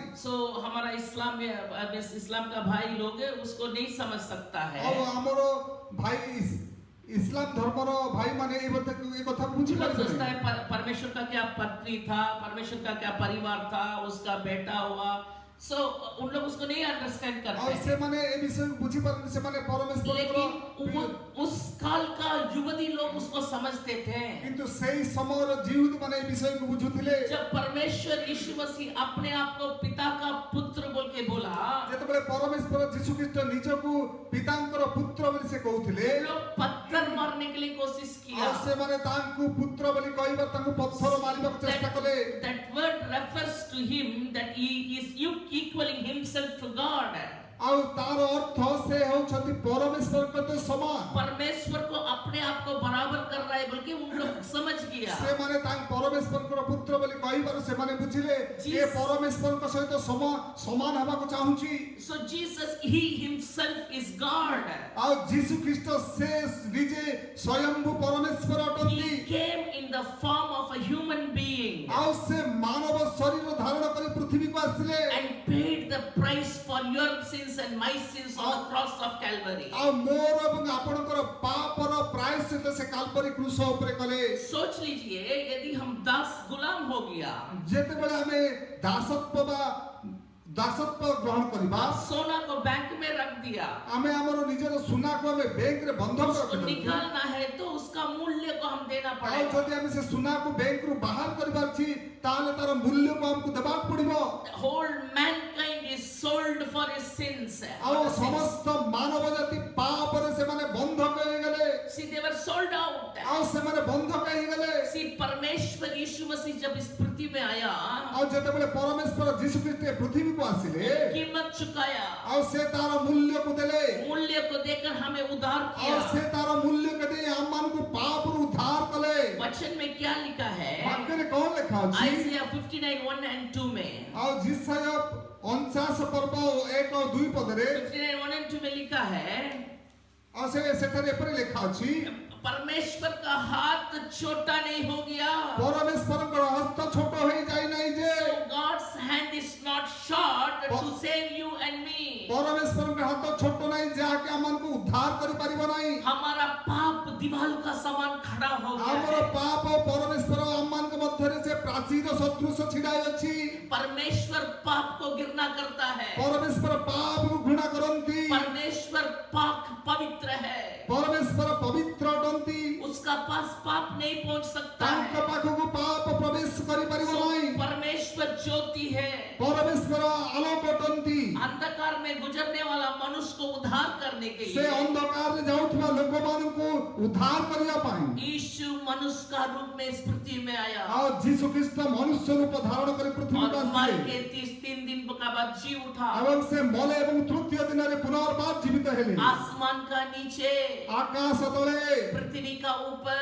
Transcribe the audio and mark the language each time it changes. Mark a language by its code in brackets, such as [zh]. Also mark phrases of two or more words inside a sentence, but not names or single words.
[hi] सो हमारा इस्लाम का भाई लोग उसको नहीं समझ सकता है। [or] ଔର ହମରୋ ଭାଇ ଇସ୍ଲାମ ଧର୍ମରୋ ଭାଇ ମାନେ ଏ କଥା ବୁଝି [hi] सोचता है परमेश्वर का क्या पत्नी था, परमेश्वर का क्या परिवार था, उसका बेटा हुआ, So उन लोग उसको नहीं अंडरस्टैंड [or] ଆଉ [hi] करते हैं। [or] ସେମାନେ ଏ ବିଷୟ ବୁଝି ପାରନ୍ତି ସେମାନେ ପରମେଶ୍ୱରଙ୍କର [hi] लेकिन उस काल का युवती लोग उसको समझते थे। [or] କିନ୍ତୁ ସେଇ ସମୟର ଜିହୁଦୀ ମାନେ ଏ ବିଷୟକୁ ବୁଝୁଥିଲେ। [hi] जब परमेश्वर यीशु मसीह अपने आप को पिता का पुत्र बोल के बोला, [or] ଯେତେବେଳେ ପରମେଶ୍ୱର ଯୀଶୁ ଖ୍ରୀଷ୍ଟ ନିଜକୁ ପିତାଙ୍କର ପୁତ୍ର ବୋଲି ସେ କହୁଥିଲେ [hi] लोग पत्थर मारने के लिए कोशिश किया। [or] ଆଉ ସେମାନେ ତାଙ୍କୁ ପୁତ୍ର ବୋଲି କହିବା ତାଙ୍କୁ ପଥର ମାରିବାକୁ ଚେଷ୍ଟା କଲେ। [en] That word refers to him that he is equaling himself to God. [or] ଆଉ ତାର ଅର୍ଥ ସେ ହେଉଛନ୍ତି ପରମେଶ୍ୱରଙ୍କ ସହିତ ସମାନ। [hi] परमेश्वर को अपने आप को बराबर कर रहा है बोल के उन लोग समझ गया। [or] ସେମାନେ ତାଙ୍କ ପରମେଶ୍ୱରଙ୍କର ପୁତ୍ର ବୋଲି କହିବାରୁ ସେମାନେ ବୁଝିଲେ ଏ ପରମେଶ୍ୱରଙ୍କ ସହିତ ସମାନ ହେବାକୁ ଚାହୁଁଛି। [en] So Jesus, he himself is God. [or] ଆଉ ଯୀଶୁ ଖ୍ରୀଷ୍ଟ ସେ ନିଜେ ସ୍ୱୟଂଭୁ ପରମେଶ୍ୱର ଅଟନ୍ତି। [en] He came in the form of a human being [or] ଆଉ ସେ ମାନବ ଶରୀର ଧାରଣ କରି ପୃଥିବୀକୁ ଆସିଲେ [en] and paid the price for your sins and my sins on the cross of Calvary. [or] ଆଉ ମୋର ଏବଂ ଆପଣଙ୍କର ପାପର ପ୍ରାୟଶ୍ଚିତ ସେ କାଲବରୀ କ୍ରୁଶ ଉପରେ କଲେ। [hi] सोच लीजिए यदि हम दास गुलाम हो गया, [or] ଯେତେବେଳେ ଆମେ ଦାସତ୍ୱ ଗ୍ରହଣ କରିବା [hi] सोना को बैंक में रख दिया, [or] ଆମେ ଆମର ନିଜର ସୁନାକୁ ଆମେ ବ୍ୟାଙ୍କରେ ବନ୍ଧକ [hi] उसको [or] ରଖିଦେବୁ। [hi] निकालना है तो उसका मूल्य को हम देना [or] ଆଉ [hi] पड़ेगा। [or] ଯଦି ଆମେ ସେ ସୁନାକୁ ବ୍ୟାଙ୍କରୁ ବାହାର କରିବାର ଅଛି ତାହେଲେ ତାର ମୂଲ୍ୟକୁ ଆମକୁ ଦେବାକୁ ପଡିବ। [en] The whole mankind is sold for his sins. [or] ଆଉ ସମସ୍ତ ମାନବ ଜାତି ପାପରେ ସେମାନେ ବନ୍ଧକ ହେଇଗଲେ। [en] See, they were sold out. [or] ଆଉ ସେମାନେ ବନ୍ଧକ ହେଇଗଲେ। [hi] See, परमेश्वर यीशु मसीह जब इस पृथ्वी में आया, [or] ଆଉ ଯେତେବେଳେ ପରମେଶ୍ୱର ଯୀଶୁ ଖ୍ରୀଷ୍ଟ ଏ ପୃଥିବୀକୁ ଆସିଲେ [hi] कीमत चुकाया, [or] ଆଉ ସେ ତାର ମୂଲ୍ୟକୁ ଦେଲେ। [hi] मूल्य को देकर हमें उद्धार [or] ଆଉ [hi] किया। [or] ସେ ତାର ମୂଲ୍ୟକୁ ଦେଇ ଆମମାନଙ୍କୁ ପାପରୁ ଉଦ୍ଧାର କଲେ। [hi] वचन में क्या लिखा है? [or] ବାକ୍ୟରେ କଣ ଲେଖା ଅଛି? [hi] आइजिया 59:1 and 2 में, [or] ଆଉ ଜିସାୟ 49 ପର୍ବ 1 ଆଉ 2 ପଦରେ [hi] 59:1 and 2 में लिखा है, [or] ଆଉ ସେଠାରେ ଏପରି ଲେଖା ଅଛି [hi] परमेश्वर का हाथ छोटा नहीं हो गया। [or] ପରମେଶ୍ୱରଙ୍କର ହସ୍ତ ଛୋଟ ହେଇ ଯାଇ ନାହିଁ ଯେ [en] So God's hand is not short to save you and me. [or] ପରମେଶ୍ୱରଙ୍କ ହାତ ଛୋଟ ନାହିଁ ଯାହାକି ଆମମାନଙ୍କୁ ଉଦ୍ଧାର କରିପାରିବ ନାହିଁ। [hi] हमारा पाप दीवार का समान खड़ा हो गया [or] ଆମର [hi] है। [or] ପାପ ପରମେଶ୍ୱର ଆମମାନଙ୍କ ମଧ୍ୟରେ ସେ ପ୍ରାଚୀର ସଦୃଶ ଛିଡ଼ା ଅଛି। [hi] परमेश्वर पाप को घृणा करता है। [or] ପରମେଶ୍ୱର ପାପକୁ ଘୃଣା କରନ୍ତି। [hi] परमेश्वर पाक पवित्र है। [or] ପରମେଶ୍ୱର ପବିତ୍ର ଅଟନ୍ତି। [hi] उसका पास पाप नहीं पहुंच सकता [or] ତାଙ୍କ [hi] है। [or] ପାଖକୁ ପାପ ପ୍ରବେଶ କରିପାରିବ ନାହିଁ। [hi] परमेश्वर ज्योति है। [or] ପରମେଶ୍ୱର ଆଲୋକ ଅଟନ୍ତି। [hi] अंधकार में गुजरने वाला मनुष्य को उद्धार करने के [or] ସେ [hi] लिए [or] ଅନ୍ଧକାରରେ ଯାଉଥିବା ଲୋକମାନଙ୍କୁ ଉଦ୍ଧାର କରିବା ପାଇଁ [hi] यीशु मनुष्य का रूप में इस पृथ्वी में आया [or] ଆଉ ଯୀଶୁ ଖ୍ରୀଷ୍ଟ ମନୁଷ୍ୟ ରୂପ ଧାରଣ କରି ପୃଥିବୀକୁ [hi] और मर [or] ଆସିଲେ [hi] के 33 दिन का बाद जी उठा। [or] ଏବଂ ସେ ମଲେ ଏବଂ ତୃତୀୟ ଦିନରେ ପୁନର୍ବାର ଜୀବିତ ହେଲେ। [hi] आसमान का नीचे, [or] ଆକାଶ ତଳେ [hi] पृथ्वी का ऊपर